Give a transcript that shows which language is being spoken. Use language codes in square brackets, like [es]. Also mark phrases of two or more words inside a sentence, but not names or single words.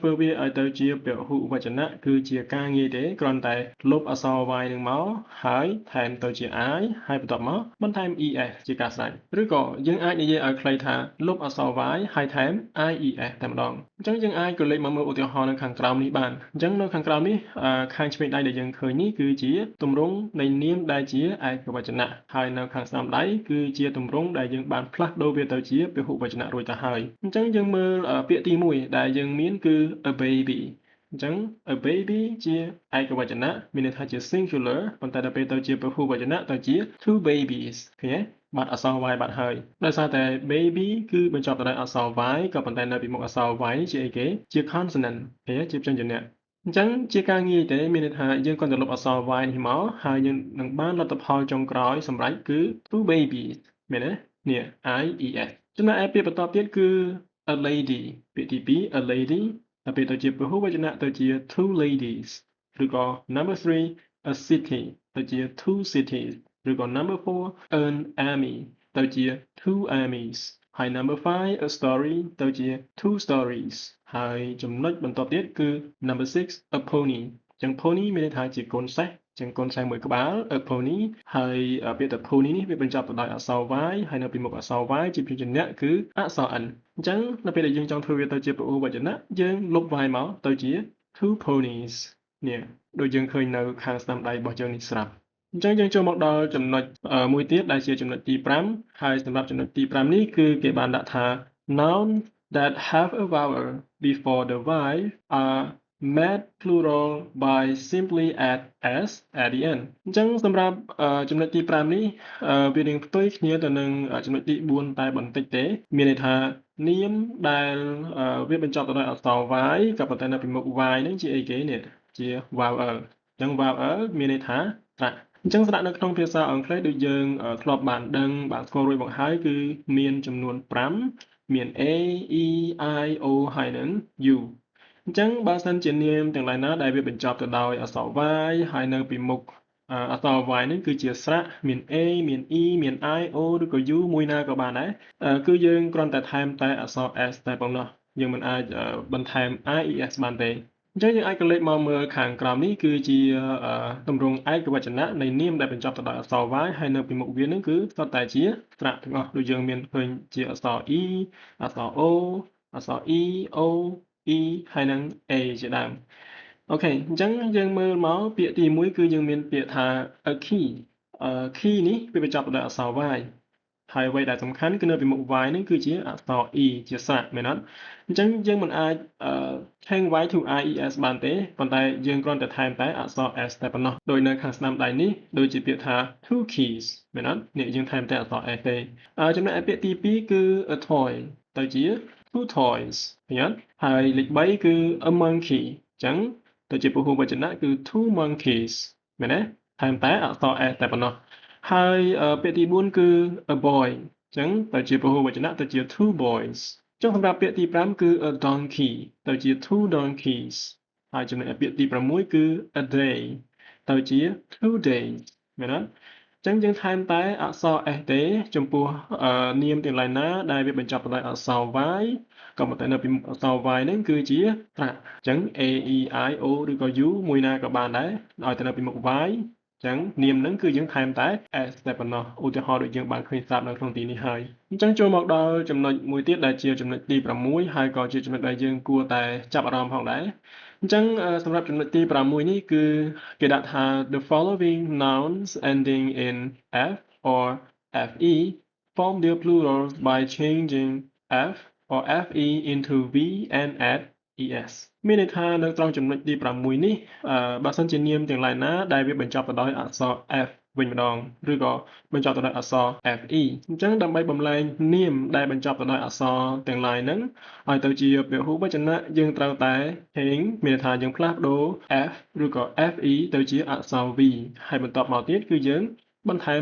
[km] ធ្វើវាឲ្យទៅជាពហុវចនៈគឺជាការងាយទេគ្រាន់តែលុបអក្សរ y នឹងមកហើយថែមទៅជា I ហើយបន្ទាប់មកបន្ថែម es ជាការស្រេចឬក៏យើងអាចនិយាយឲ្យខ្លីថាលុបអក្សរ y ហើយថែម ies តែម្ដងអញ្ចឹងយើងអាចក៏លេខមកមើលឧទាហរណ៍នៅខាងក្រោមនេះបានអញ្ចឹងនៅខាងក្រោមនេះខាងឆ្វេងដៃដែលយើងឃើញនេះគឺជាទម្រង់នៃនាមដែលជាឯកវចនៈហើយនៅខាងស្ដាំដៃគឺជាទម្រង់ដែលយើងបានផ្លាស់ប្ដូរវាទៅជាពហុវចនៈរួចទៅហើយអញ្ចឹងយើង មើលពាក្យទី1ដែលយើងមានគឺ [en] a baby [km] អញ្ចឹង [en] a baby [km] ជាឯកវចនៈមានន័យថាជា singular ប៉ុន្តែដល់ពេលទៅជាពហុវចនៈទៅជា [en] two babies [km] ឃើញទេបាត់អក្សរ y បាត់ហើយដោយសារតែ baby គឺបញ្ចប់ទៅដោយអក្សរ y ក៏ប៉ុន្តែនៅពីមុខអក្សរ y ជាអីគេជា consonant ឃើញទេជាព្យញ្ជនៈអញ្ចឹងជាការងាយទេមានន័យថាយើងគ្រាន់តែលុបអក្សរ y នេះមកហើយយើងនឹងបានលទ្ធ ផលចុងក្រោយសម្រាប់គឺ [en] two babies [km] មែនទេនេះ ies ចំណែកឯពាក្យបន្តទៀតគឺ [en] a lady [km] ពាក្យទី2 [en] a lady [km] ដល់ពេលទៅជាពហុវចនៈទៅជា [en] two ladies [km] ឬក៏ [en] number 3 a city [km] ទៅជា [en] two cities [km] ឬក៏ [en] number 4 an army [km] ទៅជា [en] two armies [km] ហើយ [en] number 5 a story [km] ទៅជា [en] two stories [km] ហើយចំណុចបន្ទាប់ទៀតគឺ [en] number 6 a pony [km] អញ្ចឹង pony មានន័យថាជាកូនសេះអញ្ចឹងកូនសេះមួយក្បាល [en] a pony [km] ហើយពាក្យថា pony នេះវាបញ្ចប់ទៅដោយអក្សរ y ហើយនៅពីមុខអក្សរ y ជាព្យញ្ជនៈគឺអក្ស រ n អញ្ចឹងនៅពេលដែលយើងចង់ធ្វើវាទៅជាពហុវចនៈយើងលុប y មកទៅជា [en] two ponies [km] នេះដូចយើងឃើញនៅខាងស្ដាំដៃរបស់យើងនេះស្រាប់អញ្ចឹងយើងចូលមកដល់ចំណុច មួយទៀតដែលជាចំណុចទី5ហើយសម្រាប់ចំណុចទី5នេះគឺគេបានដាក់ថា [en] noun that have a vowel before the y are made plural by simply add s at the end [km] អញ្ចឹងសម្រាប់ចំណុចទី5នេះវានឹងផ្ទុយគ្នាទៅនឹងចំណុចទី4តែបន្តិចទេមានន័យថានាមដែលវាបញ្ចប់ទៅដោយអក្សរ y ក៏ប៉ុន្តែនៅពីមុខ y ហ្នឹងជាអីគេនេះជា vowel អញ្ចឹង vowel មានន័យថាត្រាក់អញ្ចឹងស្ដាក់នៅក្នុងភាសាអង់គ្លេសដូចយើងធ្លាប់បានដឹងបានស្គាល់រួចមកហើយគឺមានចំនួន 5មាន a e i o ហើយនិង u អញ្ចឹងបើសិនជានាមទាំងឡាយណាដែលវាបញ្ចប់ទៅដោយអក្សរ y ហើយនៅពីមុខអក្សរ y នេះគឺជា ស្រៈមាន a មាន e មាន i o ឬក៏ u មួយណាក៏បានដែរគឺយើងគ្រាន់តែថែមតែអក្សរ s តែ ប៉ុណ្ណោះយើងមិនអាចបន្ថែម ies បានទេអញ្ចឹងយើងអាចកលេចមកមើលខាងក្រោមនេះគឺជាទម្រង់ឯកវចនៈនៃនាមដែលបញ្ចប់ទៅដោយអក្សរ y ហើយនៅពីមុខវានឹងគឺសុទ្ធតែជាស្រៈទាំងអស់ដូចយើងមានឃើញជាអក្សរ e អក្សរ o អក្សរ e o e ហើយនិង a ជាដើមអូខេអញ្ចឹងយើងមើលមកពាក្យទី1គឺយើងមានពាក្យថា [en] a key [km] key នេះវាបញ្ចប់ទៅដោយអក្សរ y ហើយអ្វីដែលសំខាន់គឺនៅពីមុខ y ហ្នឹងគឺជាអក្សរ e ជាស្រៈមែនអត់អញ្ចឹងយើងមិនអាច [en] change y to ies [km] បានទេប៉ុន្តែយើងគ្រាន់តែថែមតែអក្សរ s តែប៉ុណ្ណោះដោយនៅខាងស្ដាំដៃនេះដូចជាពាក្យថា [en] two keys [km] មែនអត់នេះយើងថែមតែអក្សរ s ទេ ចំណែកឯពាក្យទី2គឺ [en] a toy [km] ទៅជា [en] two toys [km] ឃើញអត់ហើយលេខ3គឺ [en] a monkey [km] អញ្ចឹងទៅជាពហុវចនៈគឺ [en] two monkeys [km] មែនទេថែមតែអក្សរ s តែប៉ុណ្ណោះហើយពាក្យទី4គឺ [en] a boy [km] អញ្ចឹងទៅជាពហុវចនៈទៅ ជា [en] two boys [km] អញ្ចឹងសម្រាប់ពាក្យទី5គឺ [en] a donkey [km] ទៅជា [en] two donkeys [km] ហើយចំណែកពាក្យទី6គឺ [en] a day [km] ទៅជា [en] two days [km] មែនទេអញ្ចឹងយើងថែមតែអក្សរ s ទេចំពោះ នាមទាំងឡាយណាដែលវាបញ្ចប់ដោយអក្សរ y ក៏ប៉ុន្តែនៅពីអក្សរ y ហ្នឹងគឺជាត្រាក់អញ្ចឹង a e i o ឬក៏ u មួយណាក៏បានដែរឲ្យតែនៅពីមុខ y អញ្ចឹងនាមហ្នឹងគឺយើងថែមតែ s តែប៉ុណ្ណោះឧទាហរណ៍ដូចយើងបានឃើញស្រាប់នៅក្នុងទីនេះហើយអញ្ចឹងចូលមកដល់ចំណុចមួយទៀតដែលជាចំណុចទី6ហើយក៏ជាចំណុចដែលយើងគួរតែចាប់អារម្មណ៍ផងដែរអញ្ចឹងសម្រាប់ចំណុចទី6នេះគឺគេដាក់ថា [en] the following nouns ending in f or fe form their plurals by changing f or fe into v and add [km] es មានន័យថានៅត្រង់ចំណុចទី6នេះបើសិនជានាមទាំងឡាយណាដែលវាបញ្ចប់ទៅដោយអក្សរ f វិញម្ដងឬក៏បញ្ចប់ទៅដោយអក្សរ fe អញ្ចឹងដើម្បីបំលែងនាមដែលបញ្ចប់ទៅដោយអក្សរទាំងឡាយហ្នឹងឲ្យទៅជាពហុវចនៈយើងត្រូវតែ change មានន័យថាយើងផ្លាស់ប្ដូរ f ឬក៏ fe ទៅជាអក្សរ v ហើយបន្ទាប់មកទៀតគឺយើងបន្ថែម